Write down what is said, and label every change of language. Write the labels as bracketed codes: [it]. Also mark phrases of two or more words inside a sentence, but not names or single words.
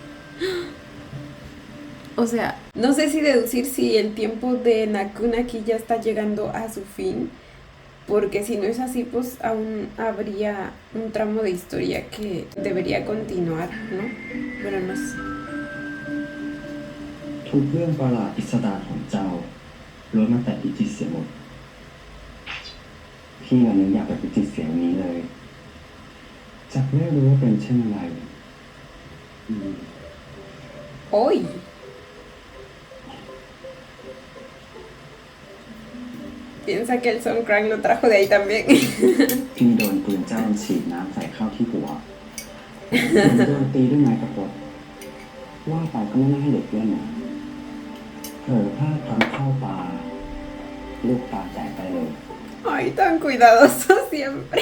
[es] O sea, no sé si deducir si el tiempo de Nakuna aquí ya está llegando a su fin. Porque si no es así, pues aún habría un tramo de historia que debería continuar, ¿no? Pero no sé. [th] ทุกเรื่องประหลาดพิสดารของเจ้าล้วนมาแต่พิจิตรเสียหมดพี่ยังอยากไปพิจิตรเสียงนี้เลยจักไม่รู้ว่าเป็นเช่นไร [es] ¡Hoy! Piensa que el Songkran lo trajo de ahí también. [th] พี่โดนปืนเจ้าฉีดน้ำใส่เข้าที่หัวโดนตีด้วยไม้กระปดว่าไปก็ไม่น่าให้เด็กเล่นนะเผลอพลาดทำเข้าตาลูกตาแตกไปเลย [es] Ay, tan cuidadoso siempre.